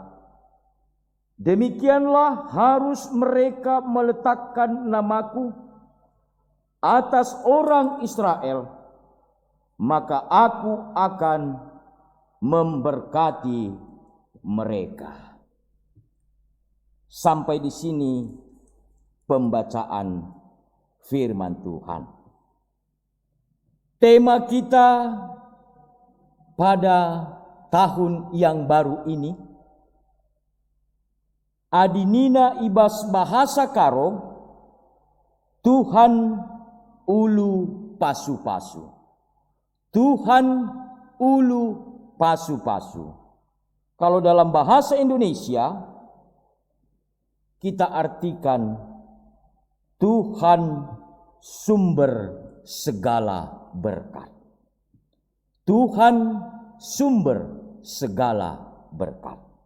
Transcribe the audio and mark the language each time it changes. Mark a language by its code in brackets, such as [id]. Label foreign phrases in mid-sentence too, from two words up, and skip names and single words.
[id] Demikianlah harus mereka meletakkan namaku atas orang Israel, maka aku akan memberkati mereka." Sampai di sini pembacaan firman Tuhan. Tema kita pada tahun yang baru ini, [btx] Adinina ibas bahasa karo, Tuhan ulu pasu-pasu. Tuhan ulu pasu-pasu. [id] Kalau dalam bahasa Indonesia kita artikan Tuhan sumber segala berkat. Tuhan sumber segala berkat.